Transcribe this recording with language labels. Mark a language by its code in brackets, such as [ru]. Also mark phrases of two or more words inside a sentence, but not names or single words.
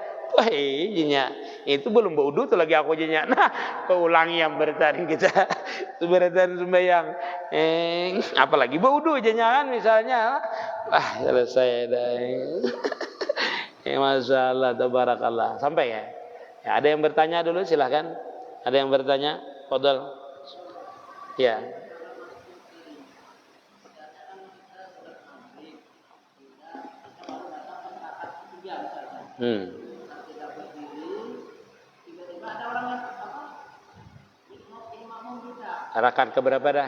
[bjn] Wah, iya, itu belum baudu tuh lagi aku jenya. [id] Nah, ulangi yang bertahan kita. Bertahan sembahyang. [bjn] Apalagi baudu jenya kan misalnya. [id] Selesai dah. Masalah tabarakallah. Sampai ya. Ada yang bertanya dulu silahkan. Ada yang bertanya? Fadal. Ya. Rakaat keberapa dah?